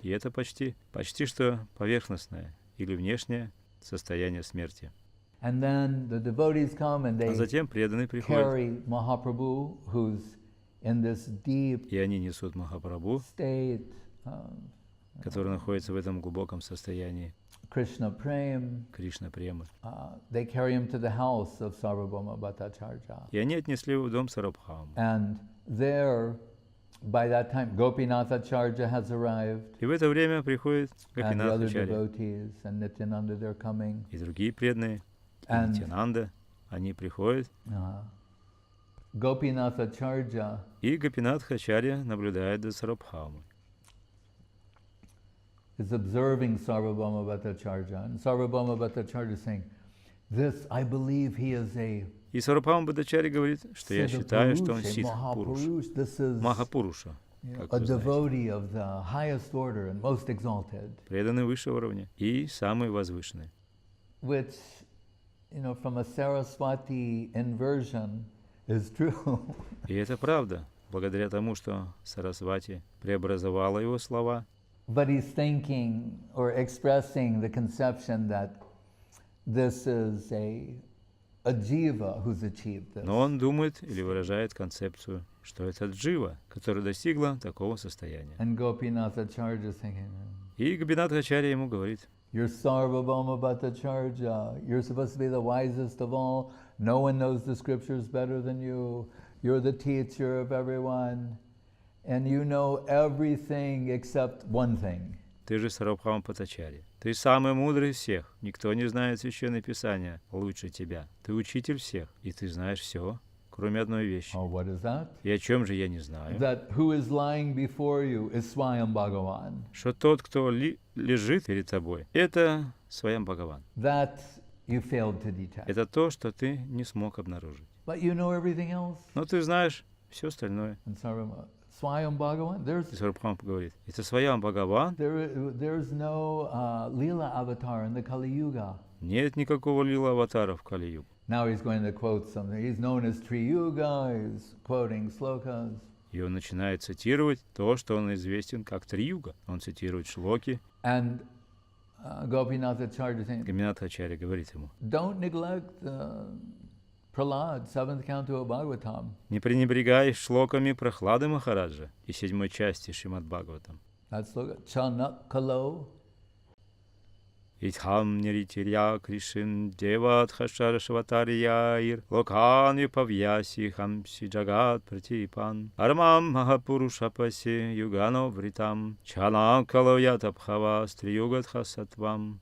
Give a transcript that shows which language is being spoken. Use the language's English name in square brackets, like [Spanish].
[Russian] И это почти что поверхностное или внешнее состояние смерти. [English] And then the devotees come and [Russian] А [English] they [Russian] затем преданные приходят, [English] carry Mahaprabhu, who's in this deep [Russian] и они несут Махапрабху, [English] state, [Russian] который находится в этом глубоком состоянии [English] Krishna Prem. [Russian] Кришна Премы. [English] They carry him to the house of Sarvabhauma Bhattacharya. [Russian] И они отнесли его в дом Сарвабхаумы. [English] And there, by that time, Gopinathacharya has arrived, [Russian] И в это время приходит [English] and the other [Russian] Гопинатхачарья [English] devotees, and Nityananda, they're coming. [Russian] и другие преданные, и [English] And [Russian] Нитянанда, они приходят, [English] Gopinathacharya [Russian] и Гопинатхачарья наблюдает за Сарвабхаумой. [English] is observing Sarvabhauma Bhattacharya, and Sarvabhauma Bhattacharya is saying, "This, I believe, he is a [Russian] И Сарвабхаума Бхаттачарья говорит, что я считаю, что он [English] Siddha [Russian] Сидх [English] Purush. [Russian] Пуруш, [English] This is [Russian] Махапуруша, как [English] a [Russian] вы знаете, [English] devotee of the highest order and most exalted." [Russian] преданный высшего уровня и самый возвышенный. [English] Which, from a Saraswati inversion, is true. [Russian] И это правда, благодаря тому, что Сарасвати преобразовала его слова. [English] But he's thinking or expressing the conception that this is a jiva who's achieved this. [Russian] Но он думает или выражает концепцию, что это джива, которая достигла такого состояния. [English] And Gopinathacharya is thinking, [Russian] И Гопинатхачарья ему говорит, [English] "You're Sarvabhauma Bhattacharya. You're supposed to be the wisest of all. No one knows the scriptures better than you. You're the teacher of everyone. And you know everything except one thing." [Russian] ты же Сарвабхаума Бхаттачарья. Ты самый мудрый из всех. Никто не знает Священное Писание лучше тебя. Ты учитель всех, и ты знаешь все, кроме одной вещи. [English] Oh, what is that? [Russian] И о чем же я не знаю? [English] That who is lying before you is Swayam Bhagavan. [Russian] Что тот, кто лежит перед тобой, это Сваям Бхагаван. [English] That you failed to detect. [Russian] Это то, что ты не смог обнаружить. [English] But you know everything else. [Russian] Но ты знаешь все остальное. [English] And Swayam Bhagavan, [Russian] И Сарабхам говорит, это Сваям Бхагаван. [English] there's no lila avatar in the Kali Yuga. [Russian] Нет никакого лила аватара в Кали-югу. [English] Now he's going to quote something. He's known as Triyuga. He's quoting slokas. [Russian] И он начинает цитировать то, что он известен как Три-юга. Он цитирует шлоки. [English] And Gopinath Acharya saying, [Russian] Гаминатха Ачарья говорит ему, [English] don't neglect Prahlad, 7th canto of Bhagavatam. [Russian] не пренебрегай шлоками Прохлады Махараджа и 7 части Шримад Бхагаватам. [English] That's sloka. Chanakalo. [Sanskrit] Итхам ниритирья кришин деват хашар шаватарьяир локан випавьяси хамси джагат пратипан армам махапурушапаси югано вритам чанам калоятабхава стриюгат хасатвам.